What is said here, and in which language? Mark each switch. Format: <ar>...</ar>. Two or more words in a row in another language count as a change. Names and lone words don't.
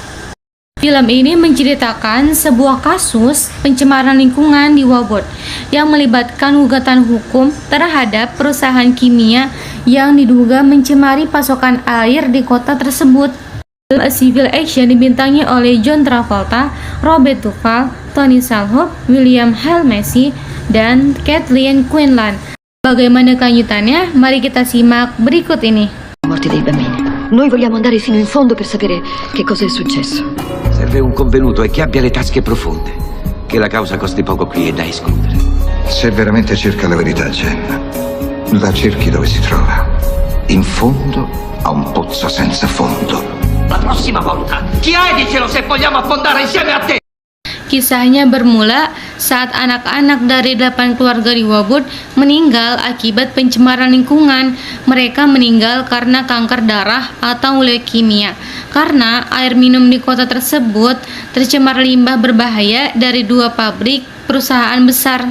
<id>Film ini menceritakan sebuah kasus pencemaran lingkungan di Wabot yang melibatkan gugatan hukum terhadap perusahaan kimia yang diduga mencemari pasokan air di kota tersebut. Film A Civil Action dibintangi oleh John Travolta, Robert Duvall, Tony Shalhoub, William H. Macy, dan Kathleen Quinlan. Bagaimana kelanjutannya? Mari kita simak berikut ini.</id> <it>Morti dei bambini. Noi vogliamo andare fino in fondo per sapere che cosa è successo. Serve un convenuto e che abbia le tasche profonde. Che la causa costi poco qui è da escludere. Se veramente cerca la verità, Jen, la cerchi dove si trova. In fondo a un pozzo senza fondo. La prossima volta, chiedicelo se vogliamo affondare insieme a te.</it> <id>Kisahnya bermula saat anak-anak dari 8 keluarga di Wabut meninggal akibat pencemaran lingkungan. Mereka meninggal karena kanker darah atau leukemia, karena air minum di kota tersebut tercemar limbah berbahaya dari 2 pabrik perusahaan besar.</id>